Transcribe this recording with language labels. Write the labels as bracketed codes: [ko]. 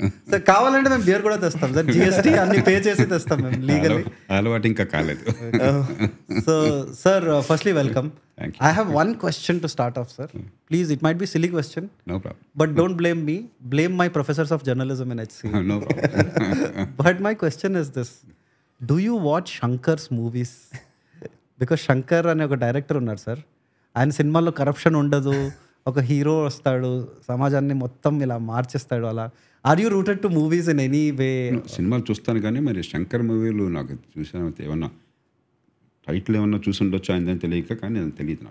[te] Sir కావాలంటే మేము beer కూడా తెస్తాం సార్, జిఎస్టీ అన్ని పే చేసి తెస్తాం మేము లీగల్లీ. అలవాటు ఇంకా కాలేదు. [en] So sir firstly welcome. Thank you. I have one question to start off, sir. Please, it might be a silly question. No problem. But don't blame me. Blame my professors of journalism in HC. No problem. But my question is this. Do you watch Shankar's movies? [te] Because Shankar అనే ఒక director ఉన్నారు sir, ఆయన సినిమాల్లో corruption ఉండదు, ఒక hero వస్తాడు, సమాజాన్ని మొత్తం ఇలా మార్చేస్తాడు. [en] అలా are you rooted to movies in any way? [te] సినిమాలు చూస్తాను కానీ మరి శంకర్ మూవీలు నాకు చూసాను ఏమన్నా టైటిల్ ఏమన్నా చూసి ఉండొచ్చు ఆయన తెలియక, కానీ నేను తెలియదు.